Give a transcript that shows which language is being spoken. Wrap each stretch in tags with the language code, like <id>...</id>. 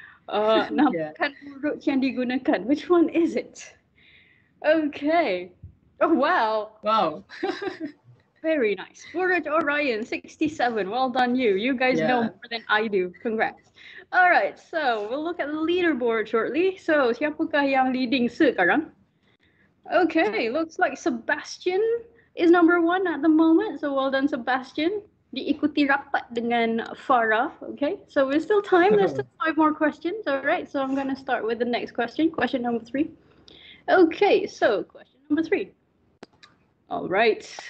<ms>Nampak huruf yang digunakan.</ms> <en>Which one is it? Okay. Oh, wow. Wow. Very nice. Buraj Orion, 67. Well done, you. You guys know more than I do. Congrats. All right, so we'll look at the leaderboard shortly.</en> <ms>So, siapakah yang leading sekarang?</ms> <en>Okay, looks like Sebastian is number 1 at the moment. So, well done, Sebastian.</en> <ms>Diikuti rapat dengan Farah.</ms> <en>Okay, so there's still time. There's still 5 more questions. All right, so I'm going to start with the next question. Question number 3. Okay, so question number 3. All right.</en>